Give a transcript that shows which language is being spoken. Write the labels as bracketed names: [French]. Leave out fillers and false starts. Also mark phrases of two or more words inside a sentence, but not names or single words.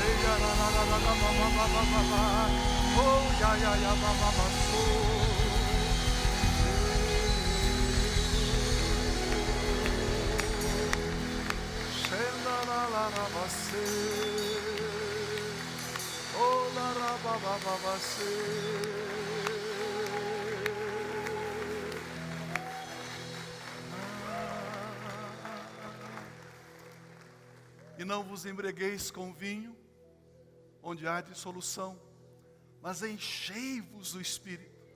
[Portuguese] Oh, ya, ya, ya, ba, ba, ba, so. Shenda, la, la, la, ba, se. Oh, la, la, ba, ba, ba, ba, se. E não vos embriagueis com vinho, onde há dissolução, mas enchei-vos do Espírito.